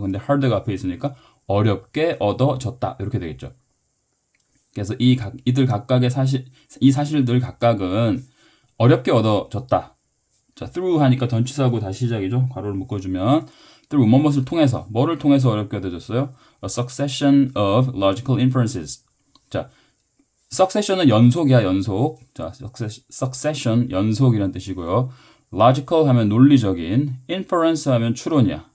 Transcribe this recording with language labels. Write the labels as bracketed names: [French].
[Korean] 근데 hard가 앞에 있으니까 어렵게 얻어졌다 이렇게 되겠죠. 그래서 이들 각각의 이 사실들 각각은 어렵게 얻어졌다. 자, through 하니까 던치사고 다시 시작이죠. 괄호를 묶어주면 through 뭐를 통해서 어렵게 얻어졌어요? [English] A succession of logical inferences. [Korean] 자, succession은 연속이야, 연속. 자, succession 연속이란 뜻이고요. logical 하면 논리적인, inference 하면 추론이야.